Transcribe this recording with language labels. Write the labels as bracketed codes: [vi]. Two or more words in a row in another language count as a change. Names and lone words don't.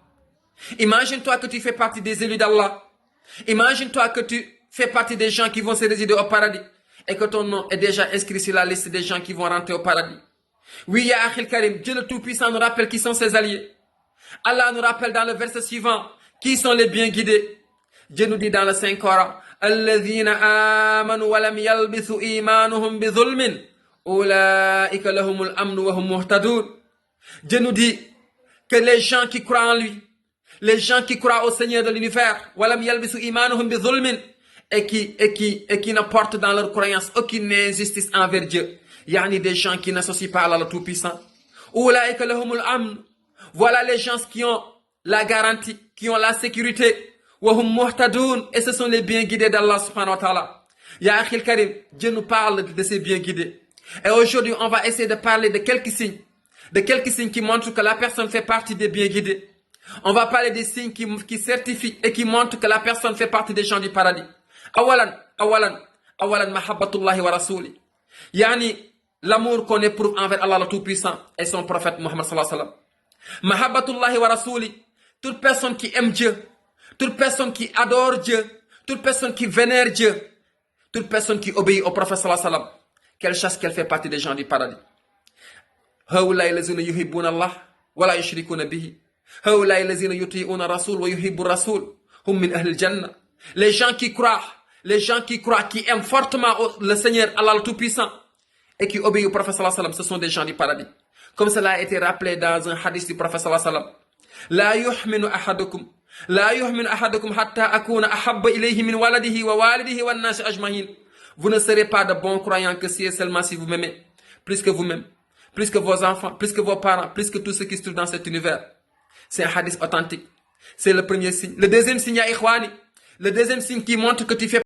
[fr] Imagine-toi que tu fais partie des élus d'Allah. Imagine-toi que tu fais partie des gens qui vont se résider au paradis et que ton nom est déjà inscrit sur la liste des gens qui vont rentrer au paradis. Oui, [ar] يا أخي الكريم, [fr] Dieu le Tout-Puissant nous rappelle qui sont ses alliés. Allah nous rappelle dans le verset suivant qui sont les bien guidés. Dieu nous dit dans le Saint-Coran, [ar] الذين آمنوا ولم يلبسوا إيمانهم بظلم أولئك لهم الأمن وهم مهتدون. [fr] Dieu nous dit que les gens qui croient en lui, les gens qui croient au Seigneur de l'univers, [ar] ولم يلبسوا إيمانهم بظلم, [fr] et qui n'apportent dans leur croyance aucune injustice envers Dieu. Yani des gens qui n'associent pas à Allah le Tout-Puissant. [ar] أولئك لهم الأمن. [fr] Voilà les gens qui ont la garantie, qui ont la sécurité. [ar] وهم مهتدون, [fr] et ce sont les bien guidés d'Allah [ar] سبحانه وتعالى. يا أخي الكريم, [fr] Dieu nous parle de ces bien guidés. Et aujourd'hui, on va essayer de parler de quelques signes qui montrent que la personne fait partie des bien guidés. On va parler des signes qui certifient et qui montrent que la personne fait partie des gens du paradis. [ar] أولاً محبة الله ورسوله. [fr] Yani, l'amour qu'on éprouve envers Allah le Tout-Puissant et son prophète Muhammad [ar] صلى الله عليه وسلم. محبة الله ورسوله. [fr] Toute personne qui aime Dieu, toute personne qui adore Dieu, toute personne qui vénère Dieu, toute personne qui obéit au prophète [ar] صلى الله عليه وسلم, [fr] qu'elle chasse qu'elle fait partie des gens du paradis. [ar] هؤلاء الذين يحبون الله ولا يشركون به. هؤلاء الذين يطيعون رسول ويحب رسول. هم من أهل الجنة. [fr] Les gens qui croient, qui aiment fortement le Seigneur Allah le Tout-Puissant et qui obéissent au prophète [ar] صلى الله عليه وسلم, [fr] ce sont des gens du paradis. Comme cela a été rappelé dans un hadith du prophète [ar] صلى الله عليه وسلم. لا يؤمن أحدكم حتى أكون أحب إليه من ولده ووالده والناس أجمعين. [fr] Vous ne serez pas de bons croyants que si et seulement si vous m'aimez, plus que vous-même, plus que vos enfants, plus que vos parents, plus que tout ce qui se trouve dans cet univers. C'est un hadith authentique. C'est le premier signe. Le deuxième signe, [ar] يا إخواني, [fr] le deuxième signe qui montre que tu fais